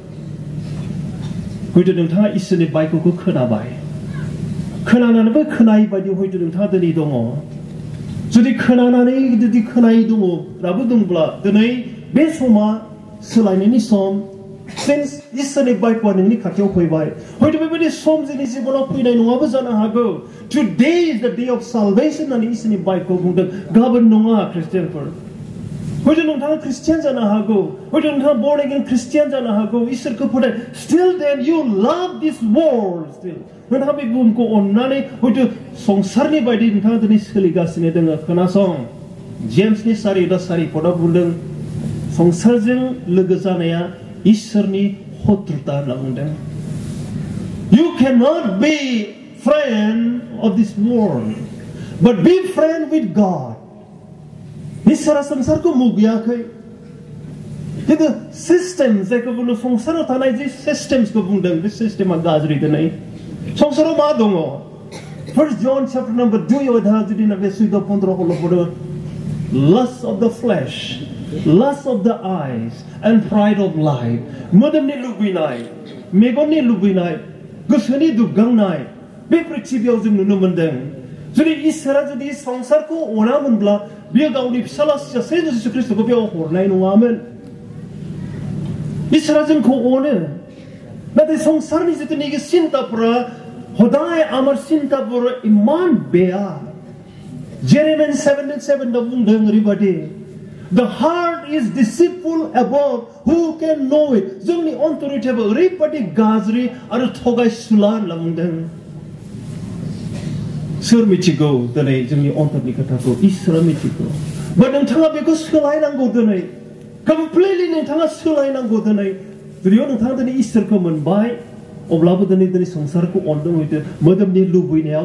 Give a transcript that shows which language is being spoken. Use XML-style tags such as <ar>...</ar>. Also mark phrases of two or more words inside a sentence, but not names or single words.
<brx>हयथ' नोंथाङा इसोरनि बायख'खौ खोनाबाय खोनानानैबो खोनायै बायदि हयथ' नोंथाङा दिनै दङ जुदि खोनानानै जुदि खोनायै दङब्लाबो दंब्ला दिनै बे समा सोलायनायनि सम since इसोरनि बाइकआ नोंनि खाथियाव फैबाय हयथ' बेबायदि सम जोंनि जिबनाव फैनाय नङाबो जानो हागौ</brx> <en>today is the day of</en> <brx>salvation होननानै इसोरनि बाइकखौ बुंदों गाबोन नङा ख्रिस्टियानफोर हयथ' नोंथाङा ख्रिस्टियान जानो हागौ हयथ' नोंथाङा</brx> <en>born again</en> <brx>ख्रिस्टियान जानो हागौ इसोरखौ फोथाय</brx> <en>still then you love this world</en> <brx>still नोंथाङा बे बुहुमखौ अननानै हयथ' संसारनि बायदि नोंथाङा दिनै सोलिगासिनो दङ खोनासं जेम्सनि 4:4 बुंदों संसारजों लोगो जानाया इसोरनि शत्रुता होनना बुंदों</brx> <en>You cannot be friend of this world but be friend with God</en> <brx>इसोरा संसारखौ मुगैयाखै किन्तु सिस्टेम जायखौ बुंदों संसाराव थानाय जे सिस्टेमसखौ बुंदों बे सिस्टेमा गाज्रि दिनै संसाराव मा दङ</brx> <en>1 John chapter number 2</en> <brx>अध्याय जुदि ना बे 14 पढ़ो</brx> <en>lust of the flesh lust of the eyes and pride of life</en> <brx>मोदोमनि लुबैनाय मेगननि लुबैनाय गोसोनि दुगांनाय बे पृथ्वीयाव जों नुनो मोनदों जुदि इसोरा जुदि संसारखौ अनामोनब्ला बियो गावनि फिसाला सासे जिसु ख्रिस्टखौ बेयाव हरनाय नङामोन इसोरा जोंखौ अनो नाथाय संसारनि जितुनिकि सिन्ताफोरा हदाय आमार सिन्ताफोरा इमान बेया जेरेमिया 7:7 बुंदों ओरैबायदि</brx> <en>The heart is deceitful above who can know it</en> <brx>जोंनि अन्तरिक्षाबो ओरैबायदि गाज्रि आरो थगायसुला होनना बुंदों सोर मिथिगौ दिनै जोंनि अन्तरनि खोथाखौ इसोरा मिथिगौ बा नोंथाङा बेखौ सोलायनांगौ दिनै कमप्लिटलि नोंथाङा सोलायनांगौ दिनै जुदियाव नोंथाङा दिनै इसोरखौ मोनबाय अब्लाबो दिनै संसारखौ अनदों हयथ' मोदोमनि लुबैनायाव</brx>